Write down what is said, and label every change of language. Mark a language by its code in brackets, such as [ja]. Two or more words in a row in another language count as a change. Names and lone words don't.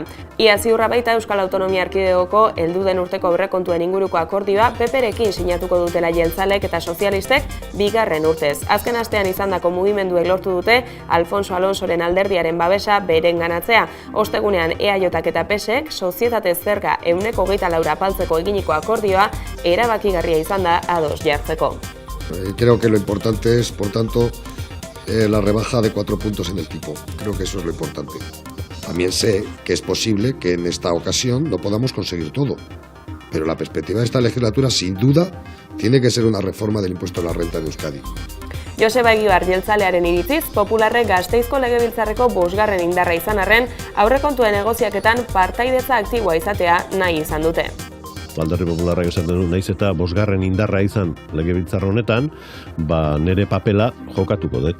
[eu] Ia ziurra baita Euskal Autonomia Erkidegoko heldu den urteko aurrekontuen inguruko akordioa PPrekin sinatuko dutela jeltzalek eta sozialistek bigarren urtez. Azken astean izandako mugimenduek lortu dute Alfonso Alonsoren alderdiaren babesa berenganatzea. Ostegunean EAJak eta PSek sozietate zerga 24% apaltzeko eginiko akordioa erabakigarria izan da ados jartzeko. [es] Creo que lo importante es, por tanto, la rebaja de 4 puntos en el tipo. Creo que eso es lo importante. También sé que es posible que en esta ocasión no podamos conseguir todo, pero la perspectiva de esta legislatura, sin duda, tiene que ser una reforma del impuesto a la renta en Euskadi. [eu] Joseba Egibar jeltzalearen iritziz, Popularrek Gasteizko Legebiltzarreko 5. indarra izan arren, aurrekontuen negoziaketan partaidetza aktiboa izatea nahi izan dute. Alderdi Popularrak esaten du naiz eta 5. indarra izan legebiltzar honetan, nere papela jokatuko dut.